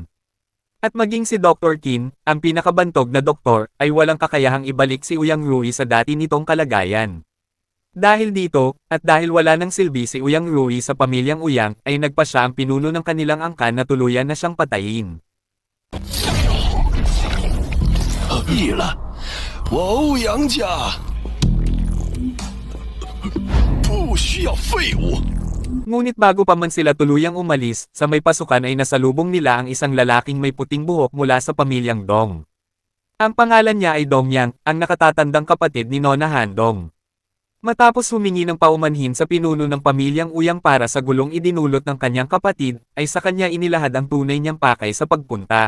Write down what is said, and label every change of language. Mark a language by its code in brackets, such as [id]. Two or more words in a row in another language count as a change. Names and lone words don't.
[tl] At maging si Dr. Qin, ang pinakabantog na doktor, ay walang kakayahang ibalik si Uyang Rui sa dati nitong kalagayan. Dahil dito, at dahil wala ng silbi si Uyang Rui sa pamilyang Uyang, ay nagpa siya ang pinuno ng kanilang angkan na tuluyan na siyang patayin. [zh] 腻了，我欧阳家不需要废物。 [tl] Ngunit bago pa man sila tuluyang umalis, sa may pasukan ay nasalubong nila ang isang lalaking may puting buhok mula sa pamilyang Dong. Ang pangalan niya ay Dongyang, ang nakatatandang kapatid ni Nona Handong. Matapos humingi ng paumanhin sa pinuno ng pamilyang Uyang para sa gulong idinulot ng kanyang kapatid, ay sa kanya inilahad ang tunay niyang pakay sa pagpunta.